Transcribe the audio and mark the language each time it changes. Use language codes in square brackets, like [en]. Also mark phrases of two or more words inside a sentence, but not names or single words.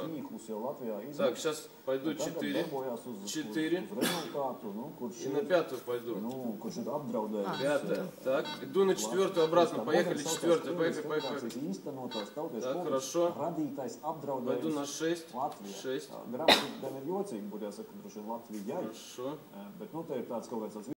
[ru] Так, сейчас пойду 4. 4. И на 5 пойду. 5. Так, иду на 4 обратно. Поехали 4. Поехали, поехали. Так, хорошо. Пойду на 6. 6. [lv] Grāmatā gan ir jocīgi, būtu jāsaka, droši vien Latvijai. [ru] Хорошо. [lv] Bet, nu, te ir tāds kaut kāds